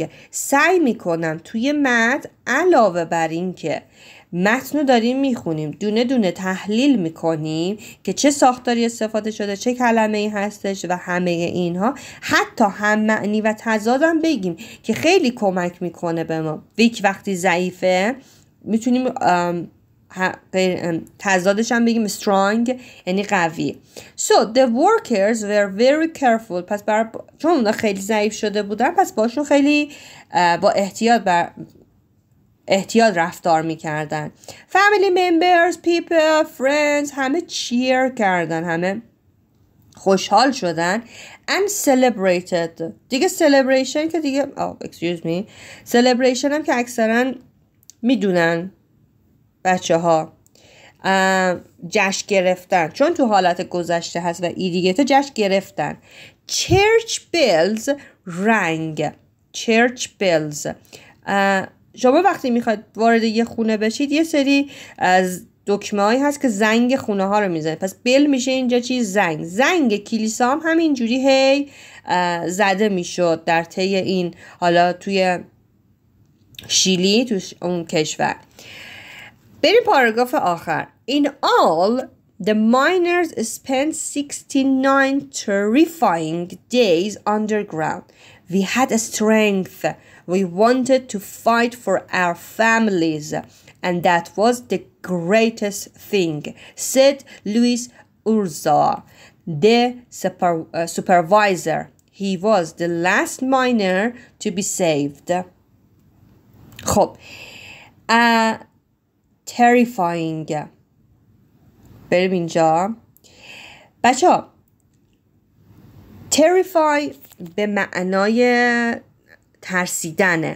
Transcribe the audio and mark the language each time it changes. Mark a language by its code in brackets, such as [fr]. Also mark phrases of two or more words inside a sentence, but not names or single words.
[fa] سعی میکنم توی متن علاوه بر این که متن رو داریم میخونیم دونه دونه تحلیل میکنیم که چه ساختاری استفاده شده، چه کلمه ای هستش و همه اینها، حتی هم معنی و تضادم بگیم که خیلی کمک میکنه به ما. ویک وقتی ضعیفه میتونیم تضادش هم بگیم strong یعنی قوی. [en] So the workers were very careful. [fa] پس چون اونا خیلی ضعیف شده بودن پس باشون خیلی با احتیاط رفتار میکردن. [en] family members, people, friends [fa] همه cheer کردن، همه خوشحال شدن. [en] and celebrated. [fa] دیگه celebration که دیگه [en] excuse me celebration [fa] هم که اکثرا میدونن بچه ها، جشن گرفتن، چون تو حالت گذشته هست و ایدیگه جشن گرفتن. [en] church bells rang. church bells. [fa] شما وقتی میخواید وارد یه خونه بشید یه سری از دکمه هایی هست که زنگ خونه ها رو میزنه. پس بل میشه اینجا چی؟ زنگ کلیسا هم همینجوری هی زده میشد در طی این، حالا توی شیلی، تو اون کشور. بریم پاراگراف آخر. [en] In all the miners spent 69 terrifying days underground. We had a strength. We wanted to fight for our families, and that was the greatest thing, said Luis Urza, the supervisor. He was the last miner to be saved. [fa] خب terrifying. بریم اینجا بچه ها. terrify به معنای ترسیدنه.